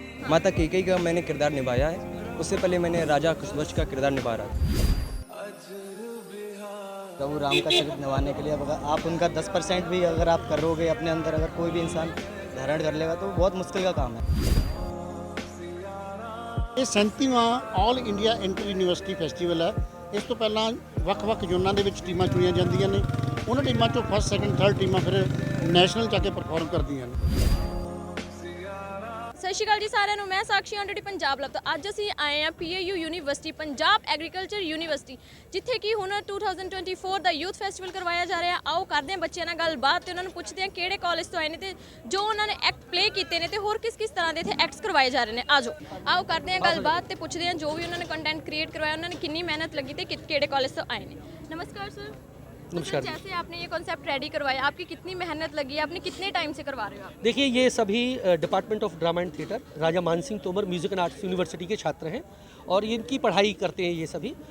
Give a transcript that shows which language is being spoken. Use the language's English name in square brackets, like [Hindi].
[Hindi] माता कैकेयी का मैंने किरदार निभाया है, उससे पहले मैंने राजा कुशध्वज का किरदार निभा रहा था। प्रभु राम का चरित्र निभाने के लिए अगर आप उनका 10% भी अगर आप करोगे अपने अंदर, अगर कोई भी इंसान धारण कर लेगा तो बहुत मुश्किल का काम है। [Punjabi] ਇਹ 37ਵਾਂ all India inter university festival ਹੈ। ਇਸ ਤੋਂ ਪਹਿਲਾਂ ਵੱਖ-ਵੱਖ ਜ਼ੋਨਾਂ ਦੇ ਵਿੱਚ ਟੀਮਾਂ ਚੁਣੀਆਂ ਜਾਂਦੀਆਂ ਨੇ। ਉਹਨਾਂ ਟੀਮਾਂ ਚੋਂ ਫਸਟ, ਸੈਕੰਡ, ਥਰਡ ਟੀਮਾਂ ਫਿਰ ਨੈਸ਼ਨਲ ਜਾ ਕੇ ਪਰਫਾਰਮ ਕਰਦੀਆਂ ਨੇ। ਸਤਿ ਸ਼੍ਰੀ ਅਕਾਲ ਜੀ ਸਾਰਿਆਂ ਨੂੰ, ਮੈਂ ਸਾਕਸ਼ੀ ਔਨ ਡਿਊਟੀ ਪੰਜਾਬ ਲੱਭ ਤੋਂ ਅੱਜ ਅਸੀਂ ਆਏ ਹਾਂ PAU university, Punjab agriculture university, ਜਿੱਥੇ ਕਿ ਹੁਣ 2024 ਦਾ ਯੂਥ ਫੈਸਟੀਵਲ ਕਰਵਾਇਆ ਜਾ ਰਿਹਾ। ਆਓ ਕਰਦੇ ਹਾਂ ਬੱਚਿਆਂ ਨਾਲ ਗੱਲਬਾਤ ਤੇ ਉਹਨਾਂ ਨੂੰ ਪੁੱਛਦੇ ਹਾਂ ਕਿਹੜੇ ਕਾਲਜ ਤੋਂ ਆਏ ਨੇ ਤੇ ਜੋ ਉਹਨਾਂ ਨੇ ਐਕਟ ਪਲੇ ਕੀਤੇ ਨੇ ਤੇ ਹੋਰ ਕਿਸ ਤਰ੍ਹਾਂ ਦੇ ਇੱਥੇ ਐਕਟਸ ਕਰਵਾਏ ਜਾ ਰਹੇ ਨੇ। ਆਓ ਕਰਦੇ ਹਾਂ ਗੱਲਬਾਤ ਤੇ ਪੁੱਛਦੇ ਹਾਂ [Hindi] जो भी उन्होंने कंटेंट क्रिएट करवाया, उन्होंने कितनी मेहनत लगी थी, किहड़े कॉलेज से आए हैं। नमस्कार सर। नमस्कार। जैसे आपने ये कॉन्सेप्ट रेडी करवाया, आपकी कितनी मेहनत लगी, आपने कितने टाइम से करवा रहे हो आप? देखिए ये सभी department of drama and theatre Raja Mansingh Tomar music and arts university के छात्र हैं और इनकी पढ़ाई करते हैं ये सभी।